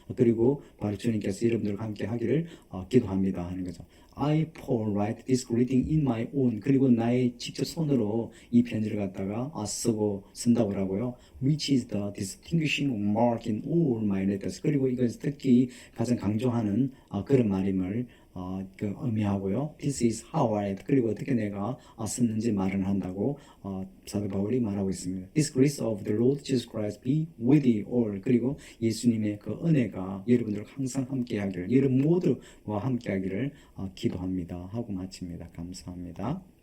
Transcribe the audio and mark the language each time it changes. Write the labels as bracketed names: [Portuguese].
[Korean] 그리고 바로 주님께서 여러분들과 함께 하기를 기도합니다 하는 거죠. [English] I Paul write this greeting in my own [Korean] 그리고 나의 직접 손으로 이 편지를 갖다가 쓴다고 하고요. [English] Which is the distinguishing mark in all my letters. [Korean] 그리고 이것을 특히 가장 강조하는 그런 말임을 의미하고요. [English] This is how I [Korean] 그리고 어떻게 내가 썼는지 말을 한다고 사도 바울이 말하고 있습니다. [English] This grace of the Lord Jesus Christ be with you all. [Korean] 그리고 예수님의 그 은혜가 여러분들과 항상 함께하기를 여러분 모두와 함께하기를 기도합니다 하고 마칩니다. 감사합니다.